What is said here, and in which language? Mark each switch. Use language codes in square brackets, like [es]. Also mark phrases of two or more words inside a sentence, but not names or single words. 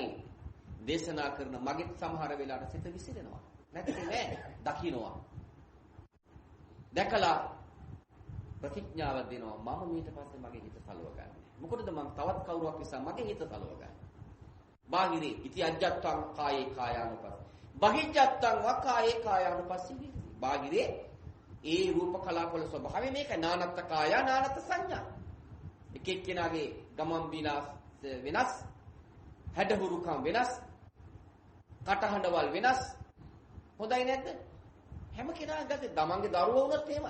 [si] දේශනා කරන මගෙත් සමහර වෙලාවට සිත විසිරෙනවා. නැත්නම් නෑ දකින්නවා. දැකලා ප්‍රතිඥාව දෙනවා මම ඊට පස්සේ මගේ හිත සලව ගන්න. මොකටද මම තවත් කවුරුවක් නිසා මගේ හිත සලව ගන්න. [pi] බාහිරේ ඉති අජ්ජත්තං කායේ කායානුපස්ස. බහිජ්ජත්තං වකායේ කායානුපස්සී. [si] බාහිරේ ඒ රූප කලාපවල ස්වභාවය මේක [pi] නානත්ත කාය නානත්ත සංඥා. [si] එක එක්කෙනාගේ ගමන් විලාස වෙනස්, හැඩහුරුකම් වෙනස්, කටහඬවල් වෙනස්. හොඳයි නැද්ද? හැම කෙනාගේ තමන්ගේ දරුවෝ වුණත් එහෙමයි.